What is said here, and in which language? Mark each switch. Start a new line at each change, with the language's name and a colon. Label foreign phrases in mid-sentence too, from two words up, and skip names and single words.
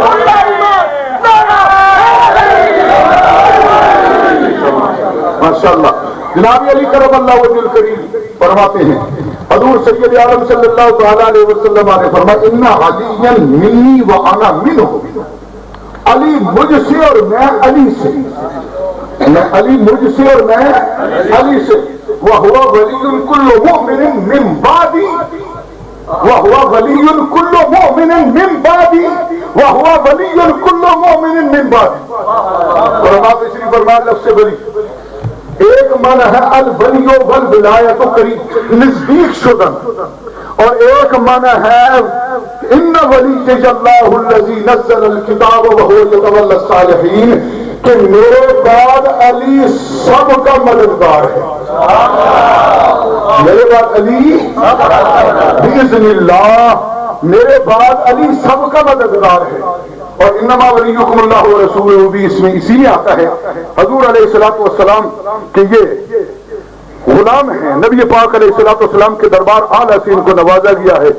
Urdu: ماشاءاللہ جناب علی
Arabic: کرم اللہ وجہ الکریم
Urdu: فرماتے ہیں حضور سید عالم
Arabic: صلی اللہ تعالی علیہ وسلم
Urdu: نے فرمایا
Arabic: ان علی منی وانا منہ،
Urdu: علی مجھ سے اور میں علی سے، میں علی مجھ سے اور میں علی سے،
Arabic: وہو ولی کل مؤمن من بعدی، وہو ولی کل مؤمن من بعدی، وہو ولی کل مؤمن من بعدی۔
Urdu: فرماتے شریف فرمان لفظ سے ولی ایک معنی ہے
Arabic: الولی والولایت
Persian: قریب نزدیک شدن،
Urdu: اور ایک معنی ہے
Arabic: ان ولی اللہ الذی نزل الکتاب وهو یتولی الصالحین،
Urdu: کہ میرے بعد علی سب کا مددگار ہے، میرے بعد علی
Arabic: باذن اللہ،
Urdu: میرے بعد علی سب کا مددگار ہے۔ اور
Arabic: انما ولیکم اللہ ورسولہ
Urdu: بھی اس میں اسی لیے آتا ہے حضور
Arabic: علیہ الصلوۃ والسلام
Urdu: کہ یہ غلام ہیں، نبی پاک
Arabic: علیہ الصلوۃ والسلام
Urdu: کے دربار اعلیٰ سے ان کو نوازا گیا ہے۔